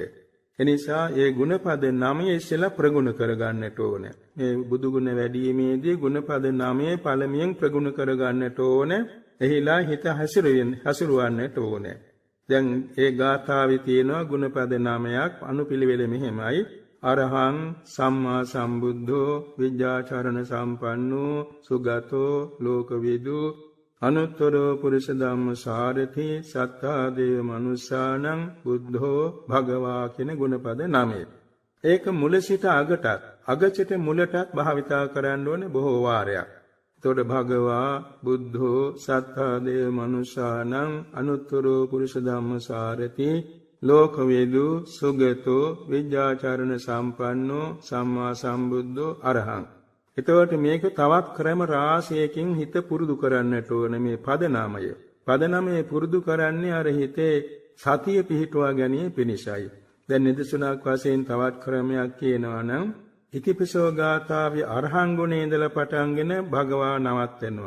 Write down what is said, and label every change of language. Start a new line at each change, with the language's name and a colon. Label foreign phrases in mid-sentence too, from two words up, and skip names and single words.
Sinhala: එනිසා ඒ ගුණපද 9 ඉස්සෙල්ලා ප්‍රගුණ කරගන්නට ඕනේ. මේ බුදු ගුණ වැඩිීමේදී ගුණපද 9 පළමුවෙන් ප්‍රගුණ කරගන්නට ඕනේ. එහිලා හිත හසුරවන්නට ඕනේ. දැන් ඒ ගාථාවේ තියෙනවා ගුණපද 9ක් අනුපිළිවෙල මෙහෙමයි.
Pali: අරහං සම්මා සම්බුද්ධෝ විජ්ජාචරණ සම්පන්නෝ සුගතෝ ලෝකවිදු අනුත්තරෝ පුරිස ධම්ම සාරථි සත්තා දේව මනුස්සානං බුද්ධෝ භගවා
Sinhala: කියන ගුණපද 9. ඒක මුල සිට අගටත් අග සිට මුලටත් භාවිතා කරන්න ඕනේ බොහෝ වාරයක්.
Pali: එතකොට භගවා බුද්ධෝ සත්තා දේව මනුස්සානං අනුත්තරෝ පුරිස ධම්ම සාරථි ලෝකවේදු සුගතෝ විජ්ජාචරණ සම්පන්නෝ සම්මා සම්බුද්ධෝ අරහං.
Sinhala: එතකොට මේක තවත් ක්‍රම රාශියකින් හිත පුරුදු කරන්නට ඕන මේ පද නාමය. පද නාමය පුරුදු කරන්නේ අර හිතේ සතිය පිහිටුවා ගැනීම පිණිසයි. දැන් නිදසුනක් වශයෙන් තවත් ක්‍රමයක් කියනවා නම් ඉතිපිසෝ ගාථාවේ අරහං ගුණේ ඉඳලා පටන්ගෙන භගවා නවත්වනවා.